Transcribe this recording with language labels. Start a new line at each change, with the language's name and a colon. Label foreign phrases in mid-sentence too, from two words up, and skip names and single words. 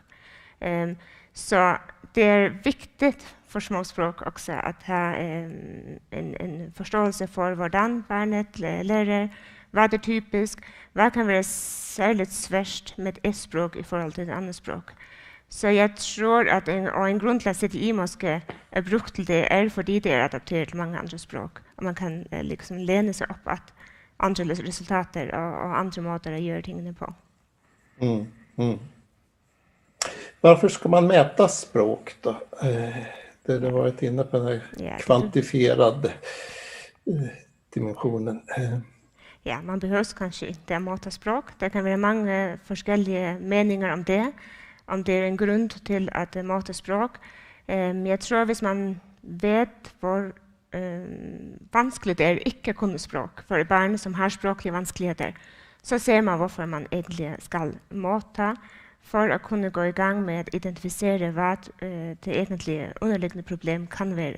Norwegian: Så det er viktig for småspråk også at ha en forståelse for hvordan barnet lærer, hva det er typisk, hva kan være særlig svært med et språk i forhold til et annet språk. Så jeg tror at en grunn til at CDI måske er brukt til det er fordi det er adaptert til mange andre språk. Og man kan liksom lene seg opp at andre resultater og andre måter å gjøre tingene på.
Swedish: Varför ska man mäta språk då? Det har varit inne på den här kvantifierade dimensionen.
Norwegian: Ja, man behøver kanskje ikke måte språk. Det kan være mange forskjellige meninger om det er en grunn til at måte språk. Jeg tror hvis man vet hvor vanskelig det er ikke kunne språk for barn som har språklige vanskeligheter, så ser man hvorfor man egentlig skal måte for å kunne gå i gang med å identifisere hva det egentlige underliggende problem kan være.